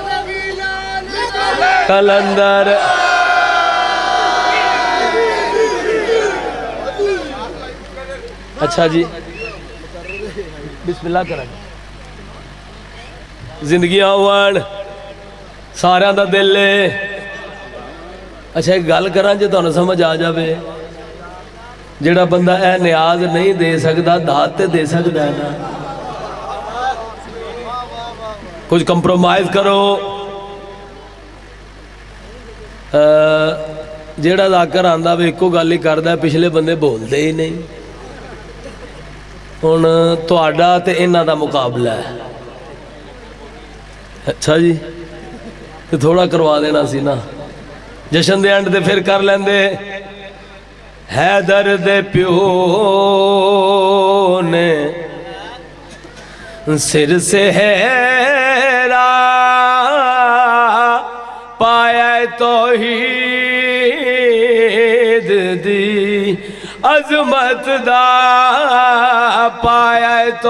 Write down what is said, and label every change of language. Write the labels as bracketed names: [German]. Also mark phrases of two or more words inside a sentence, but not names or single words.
[Punjabi] کلندر اچھا جی [Arabic] بسم اللہ [Punjabi] کریں. زندگیاں ہوئن ساریاں دا دل ہے. اچھا ایک گل کراں جے تانوں سمجھ آ جاوے. جڑا بندہ اے نیاز نہیں دے سکتا داد تے دے سکتا ہے نا. کچھ کمپرومائز کرو. جیڑا ذاکر آندا وے ایکو گل ہی کردا ہے پچھلے بندے بولدے ہی نہیں. ہن تہاڈا تے انہاں دا مقابلہ ہے. اچھا جی تے تھوڑا کروا دینا سی نا. جشن دے اینڈ تے پھر کر لیندے. حیدر دے پیو نے سر سے ہے پایا توحید عظمت دا پایا